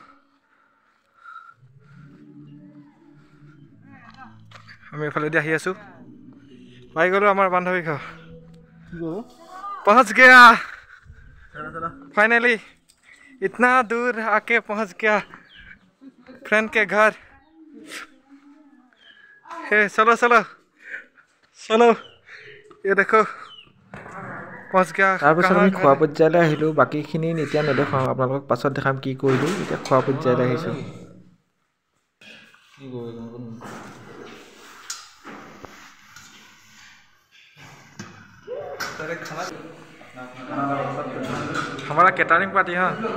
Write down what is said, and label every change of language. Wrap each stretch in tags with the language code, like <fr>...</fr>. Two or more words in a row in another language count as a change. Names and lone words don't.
<as>আমি এইফালেদি আহি আছোঁ পাই গ'লোঁ আমাৰ বান্ধৱী ঘৰ</as> <hi>पहुंच गया फाइनली इतना दूर आके पहुंच गया फ्रेंड के घर हे चलो चलो चलो ये देखो पहुंच गया</hi> <as>তাৰপিছত আমি খোৱা পৰ্যায়লৈ আহিলোঁ বাকীখিনি এতিয়া নেদেখাওঁ আপোনালোকক পাছত দেখাম কি কৰিলোঁ এতিয়া খোৱা পৰ্যায়লৈ আহিছোঁ</as> <hi>हमारा कैटरिंग पार्टी हाँ</hi>